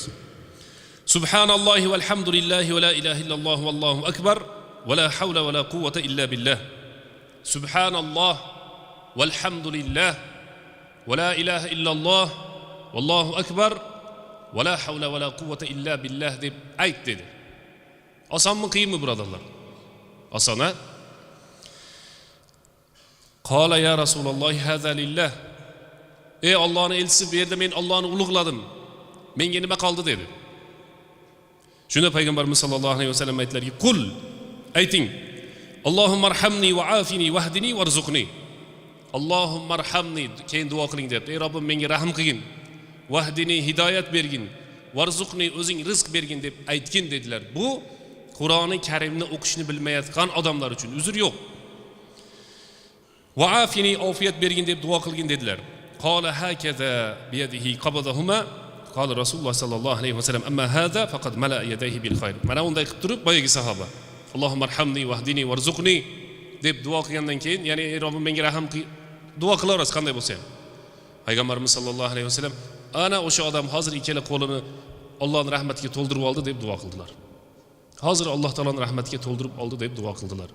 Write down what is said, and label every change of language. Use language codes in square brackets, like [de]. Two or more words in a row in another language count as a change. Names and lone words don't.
[ar] سبحان الله والحمد لله ولا إله إلا الله والله أكبر ولا حول ولا قوة إلا بالله. سبحان الله والحمد لله ولا إله إلا الله والله أكبر ولا حول ولا قوة إلا بالله [uz] deb ayt dedi. Osonmi, qiyinmi birodarlar? Oson a? [ar] قال يا رسول الله هذا لله. [uz] Ey Allohning elchisi, bu yerda men Allohni ulug'ladim. Menga nima qoldi dedi. Shunda payg'ambarimiz [ar] صلى الله عليه وسلم [uz] aytdilarki, qul, ayting, [ar] اللهم ارحمني وعافني واهدني وارزقني. اللهم ارحمني, [uz] keyin duo qiling debdi. Ey Robbim, menga rahim qilgin, vahdini, hidoyat bergin, varzuqni, o'zing rizq bergin deb aytgin dedilar. Bu Qur'oni Karimni o'qishni bilmayotgan odamlar uchun uzr yo'q. [ar] وعافني, [uz] ofiyat bergin deb duo qilgin dedilar. [ar] قال هكذا بيده قبضهما. قال رسول الله صلى الله عليه وسلم, أما هذا فقد ملأ يديه بالخير. [uz] Mana unday qilib turib, boyagi sahoba, [ar] اللهم ارحمني واهدني وارزقني [uz] deb duo qilgandan keyin, ya'ni ey Robbim menga rahim qil, duo qilaverasiz qanday bo'lsa ham. Payg'ambarimiz [ar] صلى الله عليه وسلم [uz] ana o'sha odam hozir ikkala qo'lini Allohning rahmatiga to'ldirib oldi deb duo qildilar. Hozir Alloh taoloning rahmatiga to'ldirib oldi deb duo qildilar.